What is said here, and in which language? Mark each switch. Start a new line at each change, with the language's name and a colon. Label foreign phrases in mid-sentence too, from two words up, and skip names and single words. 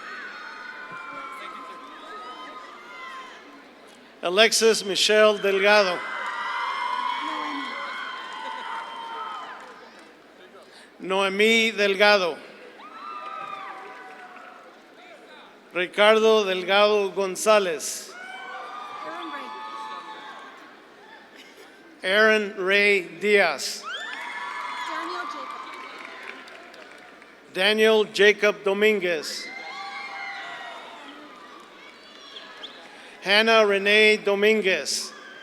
Spanish: Alexis Michelle Delgado. Noemí Delgado. Ricardo Delgado González. Aaron Ray Diaz. Daniel Jacob Dominguez. Hannah Renee Dominguez.